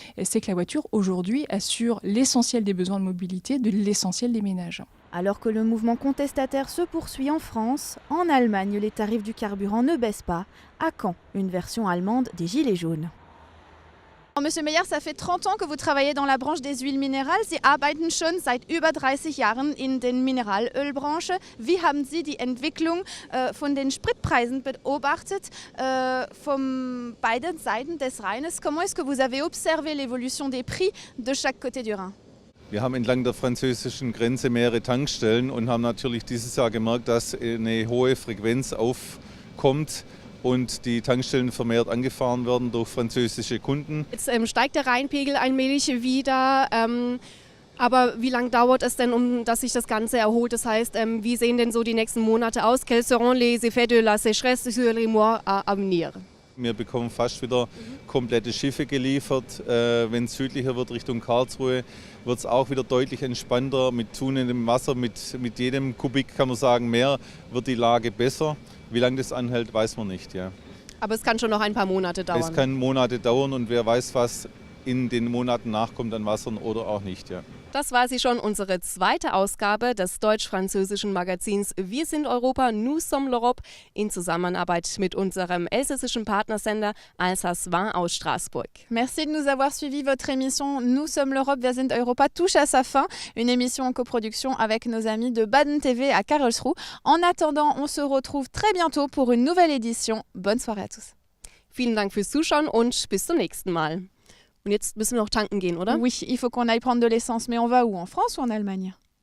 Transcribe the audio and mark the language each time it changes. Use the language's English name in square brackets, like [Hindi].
[French] C'est que la voiture, aujourd'hui, assure l'essentiel des besoins de mobilité, de l'essentiel des ménages. Alors que le mouvement contestataire se poursuit en France, en Allemagne, les tarifs du carburant ne baissent pas. À quand une version allemande des Gilets jaunes ? Monsieur Meyer, ça fait 30 ans que vous travaillez dans la branche des huiles minérales. [German] Sie arbeiten schon seit über 30 Jahren in den Mineralölbranche. Wie haben Sie die Entwicklung von den Spritpreisen beobachtet von beiden Seiten des Rheines? [French] Comment est-ce que vous avez observé l'évolution des prix de chaque côté du Rhin? [German] Wir haben entlang der französischen Grenze mehrere Tankstellen und haben natürlich dieses Jahr gemerkt, dass eine hohe Frequenz aufkommt und die Tankstellen vermehrt angefahren werden durch französische Kunden. Jetzt steigt der Rheinpegel allmählich wieder. Aber wie lange dauert es denn, dass sich das Ganze erholt? Das heißt, wie sehen denn so die nächsten Monate aus? [French] Quels seront les effets de la sécheresse sur les mois à venir? [German] Wir bekommen fast wieder komplette Schiffe geliefert. Wenn es südlicher wird Richtung Karlsruhe, wird es auch wieder deutlich entspannter. Mit zunehmendem Wasser, mit jedem Kubik kann man sagen, mehr wird die Lage besser. Wie lange das anhält, weiß man nicht. Ja. Aber es kann schon noch ein paar Monate dauern. Es kann Monate dauern und wer weiß, was in den Monaten nachkommt an Wasser oder auch nicht. Ja. Das war sie schon, unsere zweite Ausgabe des deutsch-französischen Magazins Wir sind Europa, Nous sommes l'Europe, in Zusammenarbeit mit unserem elsässischen Partnersender Alsace Vin aus Straßburg. [French] Merci de nous avoir suivi. Votre émission Nous sommes l'Europe, Wir sind Europa touche à sa fin. Une émission en coproduction avec nos amis de Baden TV à Karlsruhe. En attendant, on se retrouve très bientôt pour une nouvelle édition. Bonne soirée à tous. [German] Vielen Dank fürs Zuschauen und bis zum nächsten Mal. Und jetzt müssen wir noch tanken gehen, oder? [French] Oui, il faut qu'on aille prendre de l'essence. Mais on va où? En France ou en Allemagne?